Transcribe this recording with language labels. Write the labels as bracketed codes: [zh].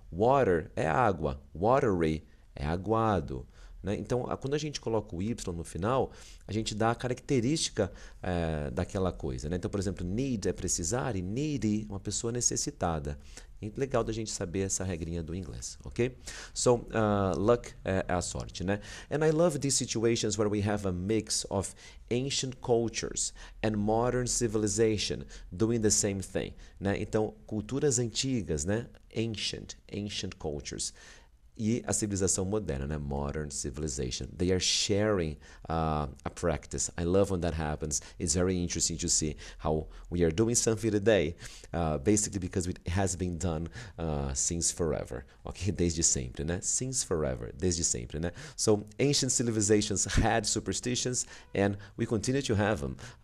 [pt] Water é água, watery é aguado, né? Então, quando a gente coloca o Y no final, a gente dá a característica daquela coisa, né? Então, por exemplo, need é precisar e needy, uma pessoa necessitada. É legal da gente saber essa regrinha do inglês, ok? So, luck é a sorte, né? [en] And I love these situations where we have a mix of ancient cultures and modern civilization doing the same thing, né? [pt] Então, culturas antigas, né? [en] Ancient cultures. [pt] E a civilização moderna, né? [en] Modern civilization. They are sharing a practice. I love when that happens. It's very interesting to see how we are doing something today, basically because it has been done since forever. [pt] Okay? Desde sempre, né? [en] Since forever. [pt] Desde sempre, né? [en] So, ancient civilizations had superstitions and we continue to have them.